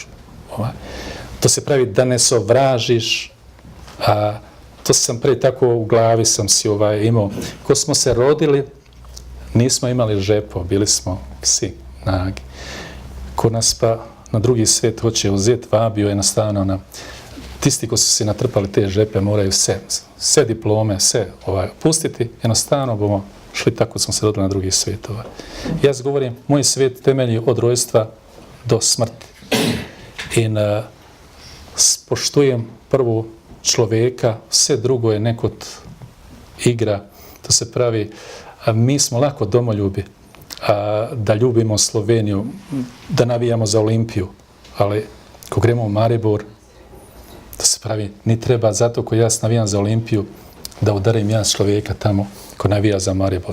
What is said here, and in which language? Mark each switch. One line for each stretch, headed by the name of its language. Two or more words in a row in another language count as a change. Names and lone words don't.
Slovenian: To se pravi, da ne sovražiš, to sam prej tako u glavi sam si imao. Ko smo se rodili, nismo imali žepov, bili smo psi, nagi. ko nas pa na drugi svet hoče vzeti, vabijo enostavno na tisti, ko su si natrpali te žepe, moraju sve diplome, sve pustiti, jednostavno bomo šli tako smo se rodili na drugi svijet. Ja govorim, moj svijet temelji od rojstva do smrti. In spoštujem prvo človeka, sve drugo je nekot igra, to se pravi, mi smo lako domoljubi, da ljubimo Sloveniju, da navijamo za Olimpiju, ali ko gremo u Maribor, to se pravi, ni treba zato ko ja navijam za Olimpiju, da udarim ja človeka tamo ko navija za Maribor.